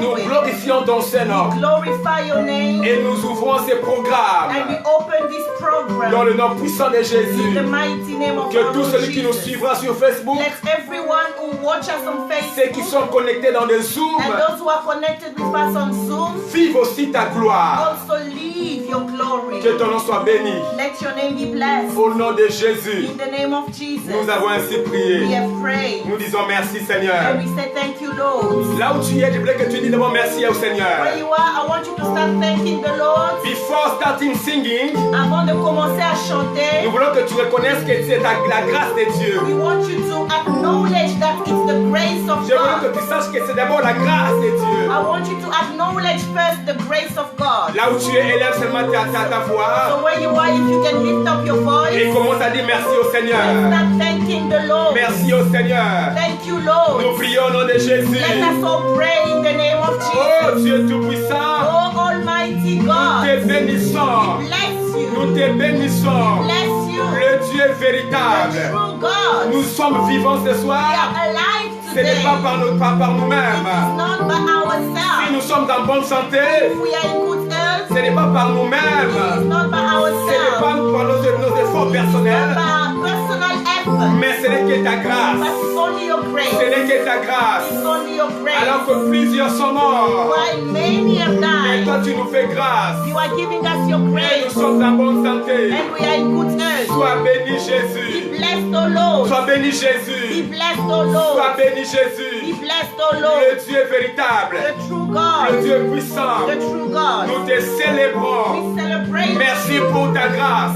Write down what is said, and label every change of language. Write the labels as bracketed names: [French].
[French] Nous glorifions ton Seigneur. [English] Glorify your name. [French] Et nous ouvrons ces programmes. [English] And we open this program. [French] Dans le nom puissant de Jésus. [English] In the mighty name of [French] que tout celui qui nous suivra sur Facebook. [English] Let everyone who watch us on Facebook. [French] Ceux qui sont connectés dans des Zooms. [English] And those who are connected with us on Zoom. [French] Vive aussi ta gloire. [English] Also live your glory. [French] Que ton nom soit béni. [English] Let your name be blessed. [French] Au nom de Jésus. [English] In the name of Jesus. [French] Nous avons ainsi prié. [English] We have prayed. [French] Nous disons merci Seigneur. [English] And we say thank you, Lord. [French] Là où tu es, je voulais que tu dises d'abord merci au Seigneur. [English] Where you are, I want you to start thanking the Lord. Before starting singing, [French] avant de commencer à chanter, nous voulons que tu reconnaisses que c'est la grâce de Dieu. [English] We want you to acknowledge that it's the grace of God. [French] Je veux que tu saches que c'est d'abord la grâce de Dieu. [English] I want you to acknowledge first the grace of God. [French] Là où tu es, élève seulement ta voix. [English] So where you are, if you can lift up your voice. [French] Et commence à dire merci au Seigneur. [English] And start thanking the Lord. [French] Merci au Seigneur. [English] Thank you, Lord. [French] Nous prions au nom de Jésus. [English] Let us all pray in the name of Jesus. [French] Oh Dieu tout-puissant. [English] Oh Almighty God. [French] Nous te bénissons. [English] We bless you. [French] Nous te bénissons. [English] We bless you. [French] Le Dieu véritable. [English] The true God. [French] Nous sommes vivants ce soir. [English] We are alive [French] Ce n'est pas par nous-mêmes. [English] It is not by ourselves. [French] Si nous sommes en bonne santé, [English] if we are in good health, [French] ce n'est pas par nous-mêmes. [English] It is not by ourselves. [French] Ce n'est pas par nos efforts personnels. [English] Personal effort. [French] Mais ce n'est que ta grâce. [English] But it's only your grace. [French] Ce n'est que ta grâce. [English] It's only your grace. [French] Alors que plusieurs sont morts. [English] While many have [French] Mais [English] died, [French] toi tu nous fais grâce. [English] you are giving us your [French] Et [English] grace. [French] nous sommes en bonne santé. [English] And we are in good health. [French] Sois béni Jésus. [English] Be blessed, O Lord. [French] Sois béni [English] Be [French] Jésus. [English] blessed, O Lord. [French] Sois béni [English] Be [French] Jésus. [English] blessed, O Lord. [French] Le Dieu véritable. [English] The true God. [French] Le Dieu puissant. [English] The true God. [French] Nous te célébrons. [English] We celebrate. [French] Merci pour ta grâce.